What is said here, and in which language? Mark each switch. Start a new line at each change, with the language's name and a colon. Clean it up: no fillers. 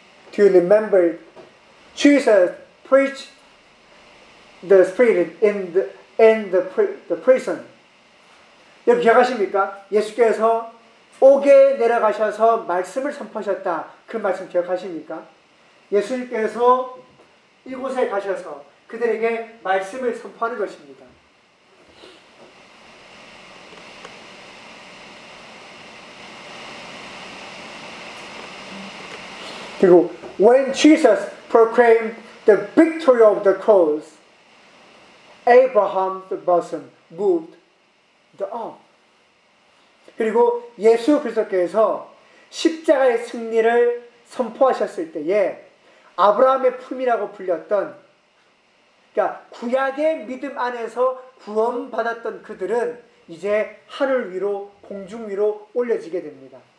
English: Do you remember Jesus preached the spirit in the prison?
Korean: 여러분 기억하십니까? 예수께서 옥에 내려가셔서 말씀을 선포하셨다. 그 말씀 기억하십니까? 예수님께서 이곳에 가셔서 그들에게 말씀을 선포하는 것입니다. 그리고
English: when Jesus proclaimed the victory of the cross, Abraham's bosom moved the earth.
Korean: 그리고 예수 그리스도께서 십자가의 승리를 선포하셨을 때에 아브라함의 품이라고 불렸던 그러니까 구약의 믿음 안에서 구원받았던 그들은 이제 하늘 위로 공중 위로 올려지게 됩니다.